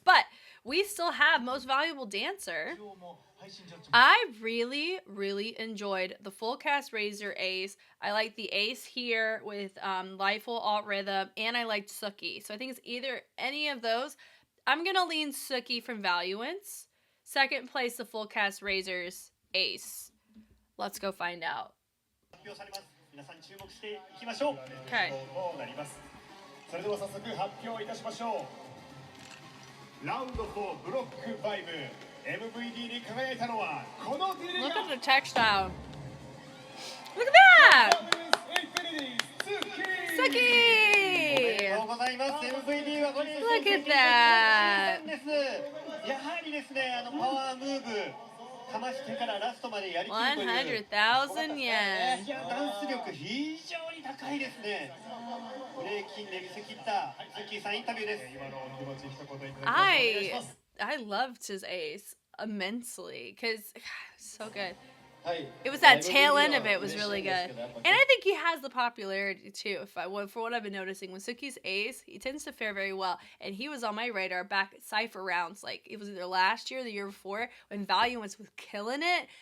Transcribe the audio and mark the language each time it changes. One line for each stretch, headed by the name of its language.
English: But we still have Most Valuable Dancer. I really, really enjoyed the full cast Razor Ace. I like the Ace here with Lifeful Alt Rhythm, and I liked Suki. So I think it's either any of those. I'm going to lean Suki from Valuance. Second place, the full cast Razors Ace. Let's go find out.
Japanese: 発表されます。皆さん注目していきましょう。
English: Okay.
Japanese: となります。それでは早速発表いたしましょう。ラウンド4ブロック5 MVP に輝いたのはこの D.League
English: Look at the textile. Look at that!
Japanese: おめでとうございます。MVP はこれです。
English: Look at that!
Japanese: です。やはりですね、パワームーブかましてからラストまでやりきるという。
English: 100,000 yen.
Japanese: いや、ダンス力非常に高いですね。ブレイキンで見せ切ったスッキーさんインタビューです。今のお気持ち一言いただきます。お願いします。
English: I loved his ace immensely because so good.
Japanese: はい。
English: It was that tail end of it was really good. And I think he has the popularity too. For what I've been noticing, when Suki's ace, he tends to fare very well. And he was on my radar back at Cypher rounds. Like, it was either last year or the year before when Valuance was killing it.